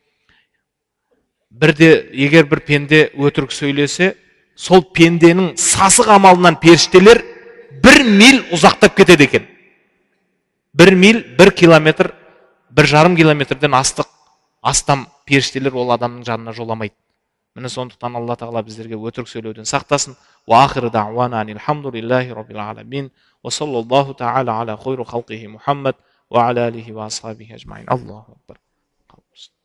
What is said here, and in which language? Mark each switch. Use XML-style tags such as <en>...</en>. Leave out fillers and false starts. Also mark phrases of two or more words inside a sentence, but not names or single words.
<kk>Бірде егер бір пенде өтірік сөйлесе, сол пенденің сасық амалынан періштелер 1 миль ұзақтап кетеді екен. 1 миль, 1 километр, 1,5 километрден астам періштелер ол адамның жанына жоламайды. Міне сондықтан Алла тағала біздерге өтірік сөйлеуден сақтасын.</kk> <ar>وآخر دعوانا أن الحمد لله رب العالمين. وصلى الله تعالى على خير خلقه محمد وعلى آله وأصحابه أجمعين. الله أكبر.</ar>